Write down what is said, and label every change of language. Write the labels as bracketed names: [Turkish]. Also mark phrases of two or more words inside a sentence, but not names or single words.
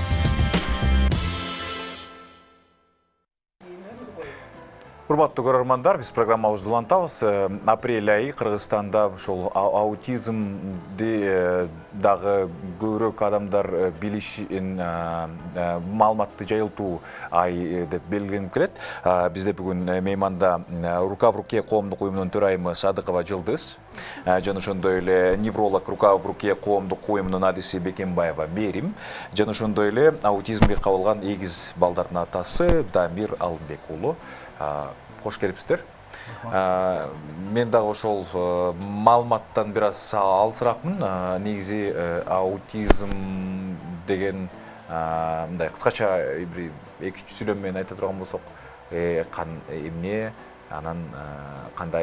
[Kyrgyz] Урматтуу көрөрмандар, биз программабызды улантабыз. Апрель айы Кыргызстанда ушул аутизмди дагы көбүрөөк адамдар билишин маалыматты жайылтуу ай деп белгиленип келет. Бизде бүгүн мейманда Рука в руке коомдук уюмунун төрайымы Садыкова Жылдыз, жана ошондой эле невролог Рука в руке коомдук уюмунун адиси Бекенбаева Мерим, жана ошондой эле аутизмге кабылган 8 балдардын атасы Дамир Алымбек уулу. Кош келипсиздер. Мен дагы ошол маалыматтан бир аз алысыракмын. Негизи аутизм деген мындай кыскача бир 2-3 сүйлөм менен айта турган болсок, эмне, анан кандай?